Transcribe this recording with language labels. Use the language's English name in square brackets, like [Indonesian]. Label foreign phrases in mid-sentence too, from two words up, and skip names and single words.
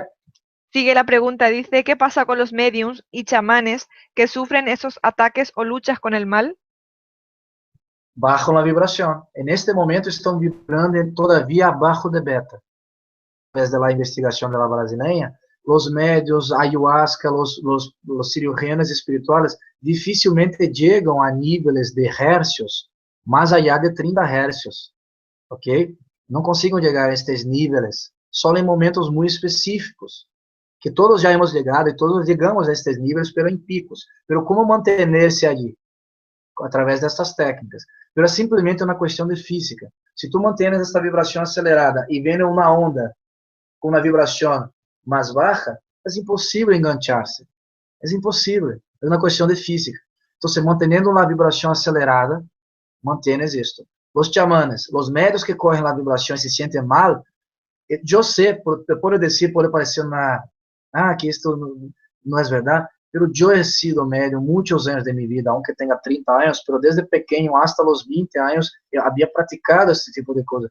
[Spanish] Sigue la pregunta, dice, ¿qué pasa con los mediums y chamanes que sufren esos ataques o luchas con el mal? Bajan la vibración. En este momento están vibrando todavía abajo de beta. A través de la investigación de la brasileña, los médios, ayahuasca, los cirujanos espirituales, dificilmente llegan a níveis de hercios mais allá de 30 hercios, ok? [Portuguese] Não conseguem chegar a estes níveis, só em momentos muito específicos, que todos já hemos chegado e todos chegamos a estes níveis, [Spanish] pero em picos. [Portuguese] Pero como manter-se ali? Através dessas técnicas. Pero é simplesmente uma questão de física. Se tu mantienes esta vibração acelerada e vem uma onda com uma vibração mais baixa, é impossível enganchar-se. É impossível. É uma questão de física. Então, mantendo uma vibração acelerada, [Spanish] mantienes esto. Los chamanes, los medios que corren la vibración y se sienten mal, yo sé, puedo decir, puede parecer que esto no es verdad, pero yo he sido medio muchos años de mi vida, aunque tenga 30 años, pero desde pequeño hasta los 20 años, yo había practicado este tipo de cosas.